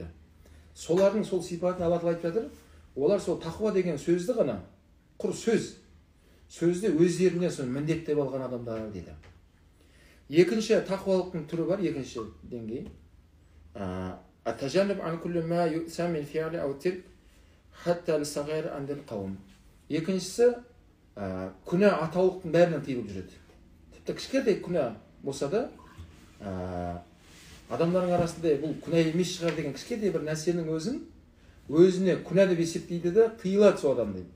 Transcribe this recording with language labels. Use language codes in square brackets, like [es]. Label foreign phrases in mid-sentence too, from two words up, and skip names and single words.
[kk] Солардың сол сипатын Алла Тағала айтып жатыр. Олар сол тақуа деген сөзді ғана, құр сөзді өздеріне соны міндеттеп алған адамдар дейді. Екінші тақуалықтың түрі бар, екінші деңгей. [ar] التجنب عن كل ما يؤثم من فعل أو ترك حتى الصغائر عند القوم. [kk] Екіншісі күнә атаулықтың бәрінен тыйылып жүреді. Тіпті кішкентай күнә болса да, адамдардың арасында бұл күнә емес шығар деген кішкентай бір нәрсенің өзіне күнә деп есептейді де тыйылады сол адам дейді.